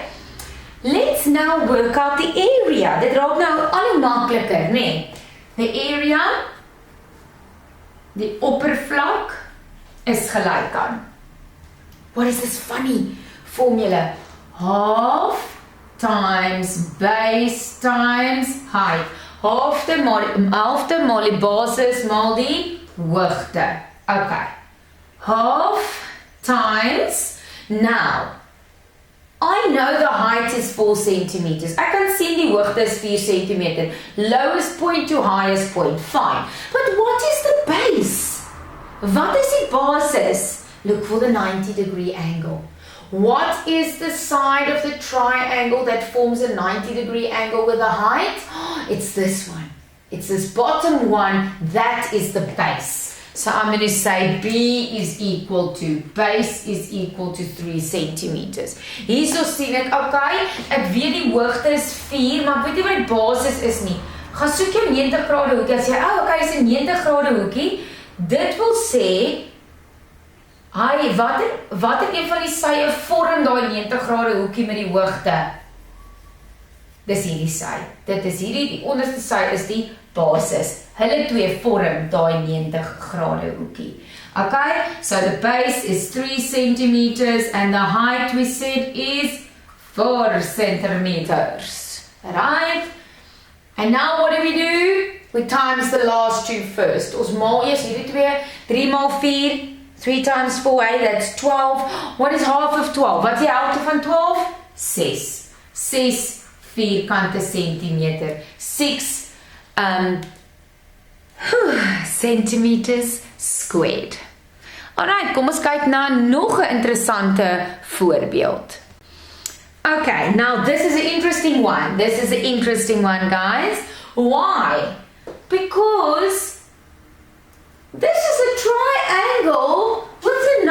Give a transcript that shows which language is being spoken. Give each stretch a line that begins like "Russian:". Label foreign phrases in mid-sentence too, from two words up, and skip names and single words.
English: Let's now work out the area.
Afrikaans: Dit raak nou al hoe makliker, nee.
English: The area,
Afrikaans: die oppervlak, is gelyk aan.
English: What is this funny formula? Half times base times height. Halfte maal die basis maal die hoogte. Okay. Half times. Now, I know the height is 4 centimeters.
Afrikaans: Ek kan sien die hoogte is 4 centimeter.
English: Lowest point to highest point. Fine. But what is the base?
Afrikaans: Wat is die basis?
English: Look for the 90-degree angle. What is the side of the triangle that forms a 90-degree angle with a height? It's this one. It's this bottom one. That is the base. So I'm going to say B is equal to, base is equal to 3 centimeters.
Afrikaans: Hierso sien ek, okay, ek weet die hoogte is 4, maar ek weet nie wat die basis is nie. Gaan soek jou 90-grade hoekie. As jy, okay, is 'n 90-grade hoekie. Dit wil sê, wat een van die sye vorm daai 90-grade hoekie met die hoogte? Dis hierdie sy. Dit is hierdie, die onderste sy is die basis. Hulle twee vorm daai 90-grade hoekie.
English: Okay, so the base is 3 centimeters and the height we said is 4 centimeters. Right? And now what do? We times the last two first.
Afrikaans: Ons maal eers hierdie twee. 3 maal 4.
English: 3 times 4, that's 12. What is half of 12?
Afrikaans: Wat is die helfte van 12? 6. 6 vierkante centimeter.
English: 6 centimeters squared.
Afrikaans: Alright, kom ons kyk na nog 'n interessante voorbeeld.
English: Okay, now this is an interesting one. This is an interesting one, guys. Why? Because this is a triangle with